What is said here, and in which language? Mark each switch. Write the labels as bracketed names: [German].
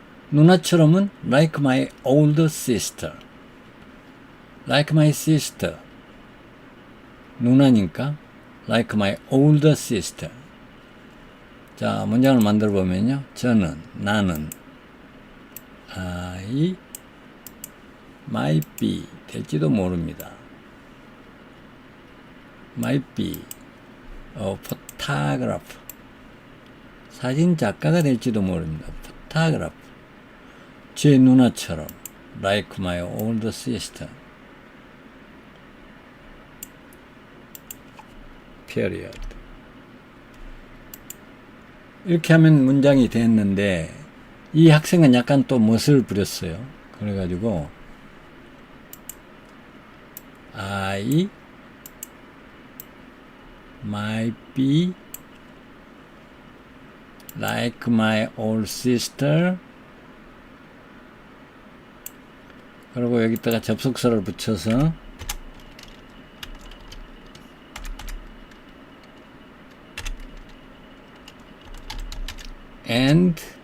[Korean] 누나처럼은 [English] like my older sister. like my sister. [Korean] 누나니까 [English] like my older sister. [Korean] 자, 문장을 만들어 보면요. 나는 [English] I might be [Korean] 될지도 모릅니다. [English] might be a photographer. [Korean] 사진 작가가 될지도 모릅니다. [English] photographer. [Korean] 제 누나처럼 [English] like my older sister. period. [Korean] 이렇게 하면 문장이 됐는데 이 학생은 약간 또 멋을 부렸어요. 그래가지고 [English] I might be like my old sister. [Korean] 그리고 여기다가 접속사를 붙여서 and